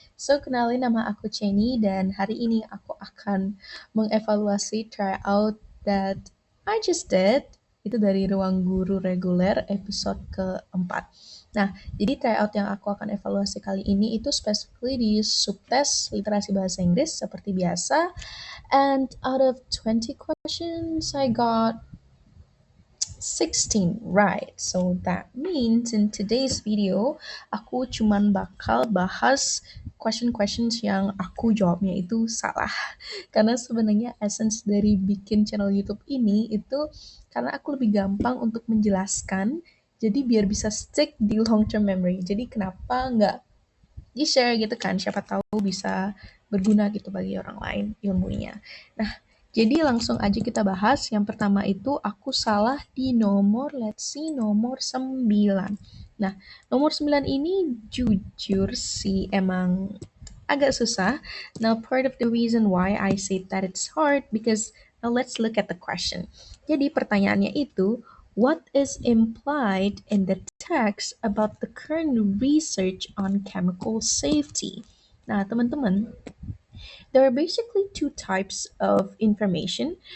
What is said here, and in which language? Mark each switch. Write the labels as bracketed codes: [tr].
[id] So, kenalin nama aku Cheney dan hari ini aku akan mengevaluasi tryout [en] that I just did. [id] Itu dari Ruang Guru Reguler episode keempat. Nah, jadi tryout yang aku akan evaluasi kali ini itu specifically di subtes literasi bahasa Inggris seperti biasa. [en] And out of 20 questions, I got 16, right? So that means in today's video, [id] aku cuman bakal bahas question-questions yang aku jawabnya itu salah. Karena sebenarnya essence dari bikin channel YouTube ini itu karena aku lebih gampang untuk menjelaskan, jadi biar bisa stick di long term memory. Jadi kenapa nggak di-share gitu kan, siapa tahu bisa berguna gitu bagi orang lain ilmunya. Nah, jadi langsung aja kita bahas. Yang pertama itu aku salah di nomor, [en] let's see, [id] nomor 9. Nah, nomor 9 ini jujur sih emang agak susah. [en] Now, part of the reason why I say that it's hard because now let's look at the question. [id] Jadi pertanyaannya itu, [en] what is implied in the text about the current research on chemical safety? [id] Nah, teman-teman, [en] there are basically two types of information.